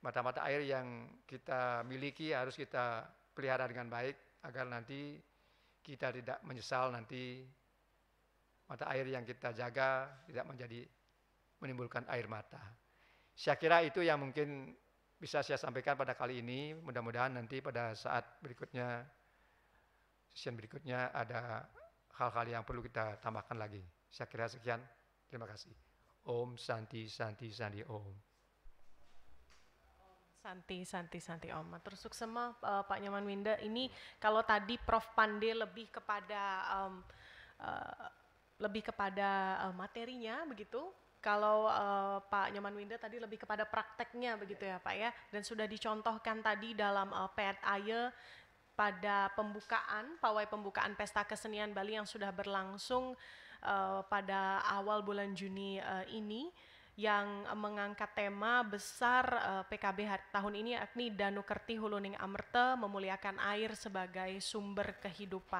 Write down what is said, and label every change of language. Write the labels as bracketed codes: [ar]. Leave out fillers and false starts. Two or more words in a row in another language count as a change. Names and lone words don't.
[id] Mata-mata air yang kita miliki harus kita pelihara dengan baik agar nanti kita tidak menyesal nanti mata air yang kita jaga tidak menimbulkan air mata. Saya kira itu yang mungkin bisa saya sampaikan pada kali ini. Mudah-mudahan nanti pada saat berikutnya, sesi berikutnya ada hal-hal yang perlu kita tambahkan lagi. Saya kira sekian. Terima kasih. [sa] Om Santi Santi Santi Om. Santi Santi Santi Om. [ban] Matur suksema Pak Nyoman Winda. [id] Ini kalau tadi Prof Pande lebih kepada materinya begitu. Kalau Pak Nyoman Winda tadi lebih kepada prakteknya begitu ya Pak ya, dan sudah dicontohkan tadi dalam Pet Aye pada pawai pembukaan Pesta Kesenian Bali yang sudah berlangsung pada awal bulan Juni ini, yang mengangkat tema besar PKB tahun ini yakni Danu Kerti Huluning Amerta, memuliakan air sebagai sumber kehidupan.